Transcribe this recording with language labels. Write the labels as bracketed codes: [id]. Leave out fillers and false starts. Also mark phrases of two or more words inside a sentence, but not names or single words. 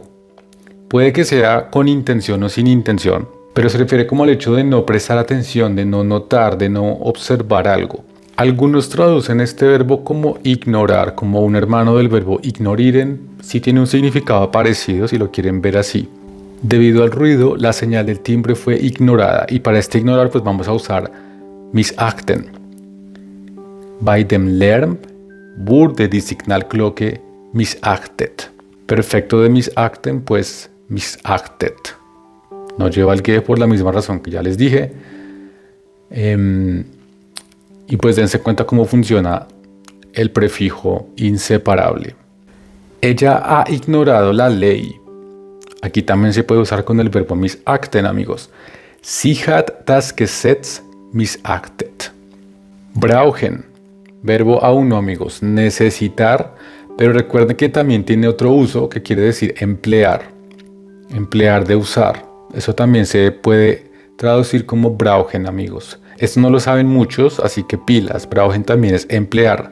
[es] Puede que sea con intención o sin intención, pero se refiere como al hecho de no prestar atención, de no notar, de no observar algo. Algunos traducen este verbo como ignorar, como un hermano del verbo ignorieren. Sí tiene un significado parecido si lo quieren ver así. Debido al ruido, la señal del timbre fue ignorada y para este ignorar pues vamos a usar missachten. [de] Bei dem Lärm wurde die Signalglocke missachtet. [es] Perfecto de missachten, pues missachtet. No lleva el que por la misma razón que ya les dije. Y pues dense cuenta cómo funciona el prefijo inseparable. Ella ha ignorado la ley. Aquí también se puede usar con el verbo missachten, amigos. [de] Sie hat das Gesetz missachtet. [es] Brauchen, verbo A1, amigos, necesitar, pero recuerden que también tiene otro uso que quiere decir emplear. Emplear de usar. Eso también se puede traducir como brauchen, amigos. Esto no lo saben muchos, así que pilas. Brauchen también es emplear.